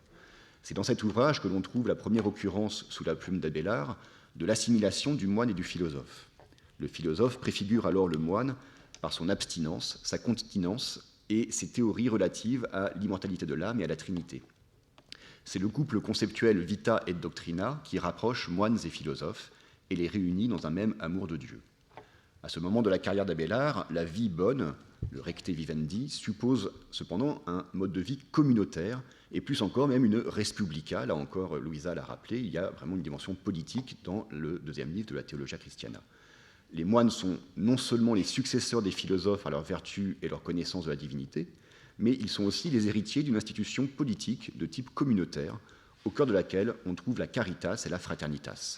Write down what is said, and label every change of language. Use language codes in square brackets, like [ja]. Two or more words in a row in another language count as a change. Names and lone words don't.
[fr] C'est dans cet ouvrage que l'on trouve la première occurrence, sous la plume d'Abélard, de l'assimilation du moine et du philosophe. Le philosophe préfigure alors le moine par son abstinence, sa continence et ses théories relatives à l'immortalité de l'âme et à la Trinité. C'est le couple conceptuel [la] vita et doctrina [fr] qui rapproche moines et philosophes et les réunit dans un même amour de Dieu. À ce moment de la carrière d'Abélard, la vie bonne, le [la] recte vivendi, [fr] suppose cependant un mode de vie communautaire, et plus encore même une [la] res publica. [fr] Là encore, Louisa l'a rappelé, il y a vraiment une dimension politique dans le deuxième livre de la Theologia Christiana. Les moines sont non seulement les successeurs des philosophes à leur vertu et leur connaissance de la divinité, mais ils sont aussi les héritiers d'une institution politique de type communautaire, au cœur de laquelle on trouve la caritas et la fraternitas.